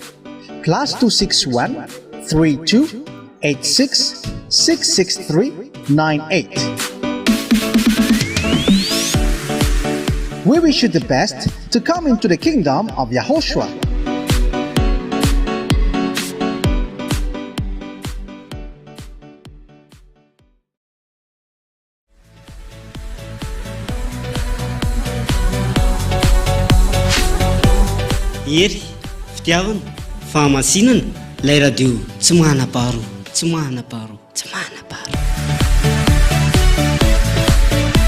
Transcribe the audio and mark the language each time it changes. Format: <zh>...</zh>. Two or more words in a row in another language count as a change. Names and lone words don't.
<en>+261 32 86 663 98. We wish you the best to come into the kingdom of Yahoshua.</en> <mg>Ery, fitiavana, fahamasinana, lay radio tsy manam-paharo, tsy manam-paharo, tsy manam-paharo.</mg>